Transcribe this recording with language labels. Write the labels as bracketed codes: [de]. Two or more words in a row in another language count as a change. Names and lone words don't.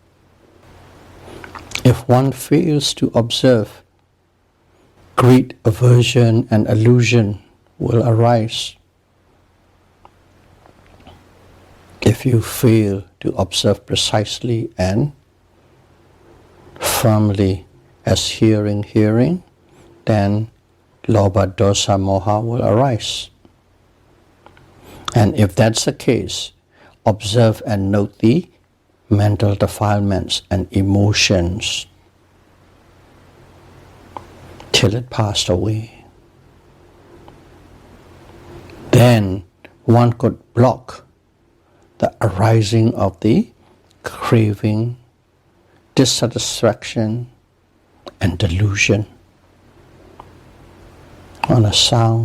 [en] If one fails to observe, greed, aversion, and illusion will arise. If you fail to observe precisely and firmly as hearing, hearing, then [pi] lobha, dosa, moha [en] will arise. And if that's the case, observe and note the mental defilements and emotions till it passed away. Then one could block the arising of the craving, dissatisfaction, and delusion on a sound.